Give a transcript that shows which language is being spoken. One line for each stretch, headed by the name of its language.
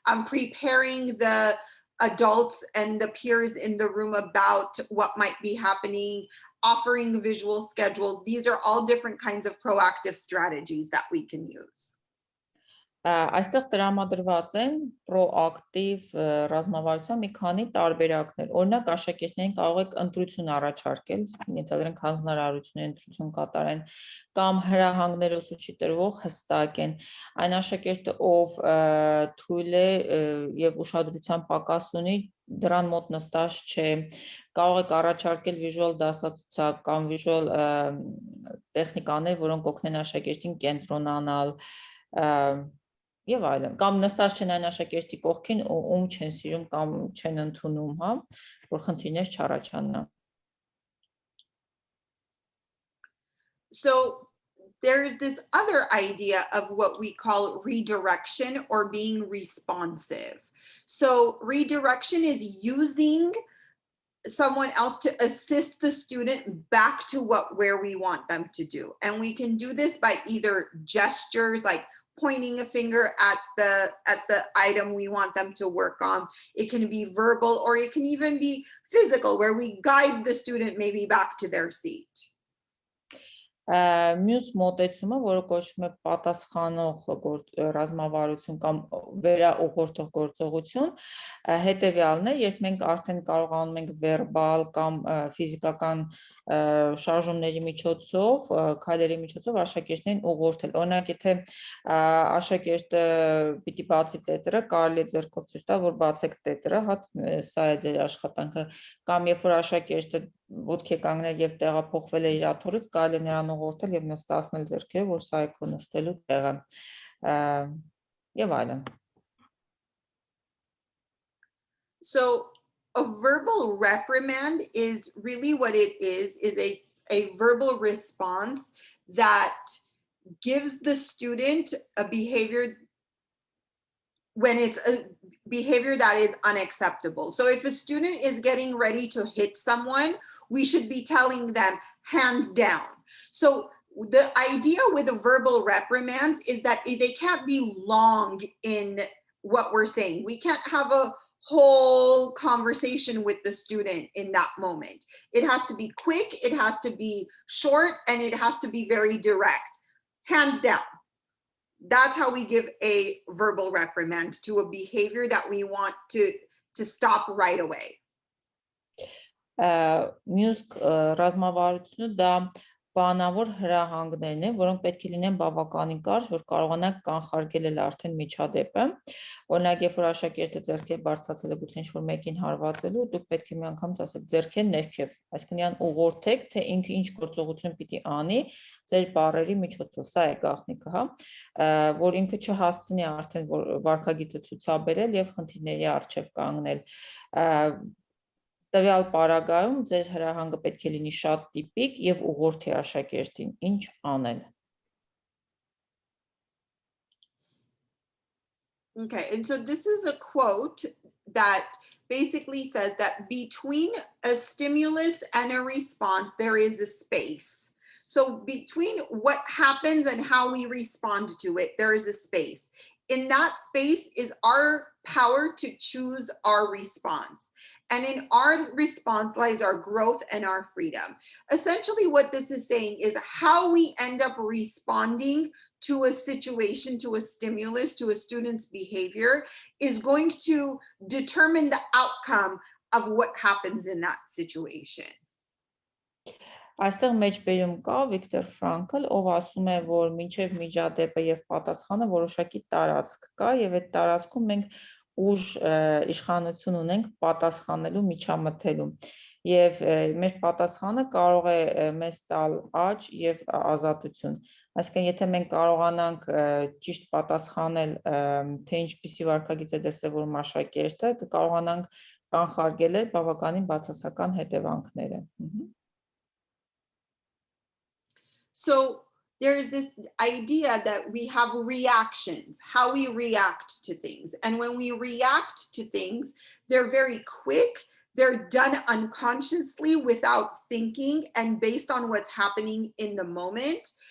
English: Preparing the adults and the peers in the room about what might be happening, offering visual schedules. These are all different kinds of proactive strategies that we can use.
Armenian: Այստեղ տրամադրված են պրոակտիվ ռազմավարության մի քանի տարբերակներ։ Օրինակ, աշակերտներին կարող եք ընտրություն առաջարկել, ենթադրենք հանձնարարություն ընտրություն կատարեն, կամ հրահանգներ ուսուցչի տրվող հստակ են։ Այն աշակերտը, ով թույլ է եւ ուշադրության պակաս ունի, դրան մոտ նստած չէ, կարող եք առաջարկել վիժուալ դասացուցակ կամ վիժուալ տեխնիկաներ, որոնք օգնեն աշակերտին կենտրոնանալ, եւ այլն, կամ նստած չեն այն աշակերտի կողքին, ում չեն սիրում կամ չեն ընդունում, որ խնդիրներ չառաջանա։
English: So there's this other idea of what we call redirection, or being responsive. So redirection is using someone else to assist the student back to where we want them to do. And we can do this by either gestures, like pointing a finger at the item we want them to work on. It can be verbal, or it can even be physical, where we guide the student maybe back to their seat.
Armenian: Մյուս մոտեցումը, որը կոչվում է պատասխանող ռազմավարություն կամ վերաուղղորդող գործողություն, հետևյալն է, երբ մենք արդեն կարողանում ենք վերբալ կամ ֆիզիկական շարժումների միջոցով, քայլերի միջոցով աշակերտներին ուղղորդել։ Օրինակ, եթե աշակերտը պիտի բացի տետրը, կարելի է ձեռքով ցույց տալ, որ բացեք տետրը, սա է ձեր աշխատանքը, կամ երբ որ աշակերտը ոտքի է կանգնել եւ տեղափոխվել է իր աթոռից, կարելի է նրան ուղղորդել եւ նստացնել ձեռքերը, որ սա է քո նստելու տեղը, եւ այլն։
English: So a verbal reprimand is really what it is a verbal response that gives the student a behavior when it's a behavior that is unacceptable. So if a student is getting ready to hit someone, we should be telling them hands down. So the idea with a verbal reprimands is that they can't be long in what we're saying. We can't have a whole conversation with the student in that moment. It has to be quick, it has to be short, and it has to be very direct. Hands down. That's how we give a verbal reprimand to a behavior that we want to stop right away.
Armenian: Մյուս ռազմավարությունը դա բանավոր հրահանգներն են, որոնք պետք է լինեն բավականին կարճ, որ կարողանանք կանխարգելել արդեն միջադեպը։ Օրինակ, երբ որ աշակերտը ձեռքեր բարձրացել է գուցե ինչ-որ մեկին հարվածելու, դուք պետք է միանգամից ասեք ձեռքեր ներքև, այսինքն իրան ուղղորդեք, թե ինքը ինչ գործողություն պիտի անի ձեր բառերի միջոցով, սա է գաղտնիքը, հա, որ ինքը չհասցնի արդեն վարքագիծը ցուցաբերել եւ խնդիրների առջև կանգնել։ Տվյալ պարագայում ձեր հրահանգը պետք է լինի շատ տիպիկ եւ ուղղորդի աշակերտին ինչ անել։
English: Okay, and so this is a quote that basically says that between a stimulus and a response, there is a space. So between what happens and how we respond to it, there is a space. In that space is our power to choose our response. And in our response lies our growth and our freedom. Essentially, what this is saying is how we end up responding to a situation, to a stimulus, to a student's behavior is going to determine the outcome of what happens in that situation.
Armenian: Այստեղ մեջբերում կա Վիկտոր Ֆրանկլ, ով ասում է, որ մինչև միջադեպը եւ պատասխանը որոշակի տարածք կա եւ այդ տարածքում մենք ուժ իշխանություն ունենք պատասխանելու, միջամտելու եւ մեր պատասխանը կարող է մեզ տալ աճ եւ ազատություն։ Այսինքն եթե մենք կարողանանք ճիշտ պատասխանել, թե ինչպիսի վարքագիծ է դրսևորում աշակերտը, կկարողանանք կանխարգելել բավականին բացասական հետևանքները։
English: So there's this idea that we have reactions, how we react to things. And when we react to things, they're very quick. They're done unconsciously without thinking and based on what's happening in the moment.